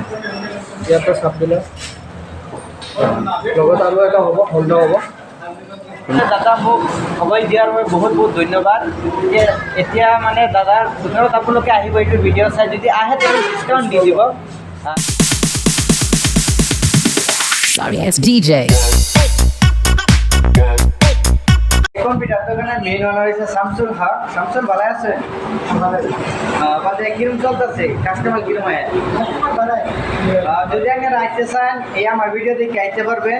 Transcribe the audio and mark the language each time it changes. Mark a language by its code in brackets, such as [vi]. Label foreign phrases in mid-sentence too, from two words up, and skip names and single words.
[as] ইয়াতে চাব ডিলাৰ। লগত আৰু এটা হ'ব, হণ্ডা হ'ব। দাদা মোক সময় দিয়াৰ বাবে বহুত বহুত ধন্যবাদ। এতিয়া মানে দাদাৰ দোকানত আপোনালোকে আহিব, এইটো ভিডিঅ' চাই যদি আহে তেতিয়াহ'লে ডিছকাউণ্ট দি দিব। [en] Sorry, it's DJ. [bn] কম্পিউটার দোকানের মেইন ওনার হচ্ছে শামসুল হক। শামসুল ভালো আছে? বাদে কিরম চলতেছে? কাস্টমার কিরম হয়? যদি আপনারা আসতে চান, এই আমার ভিডিও দেখে আইতে পারবেন।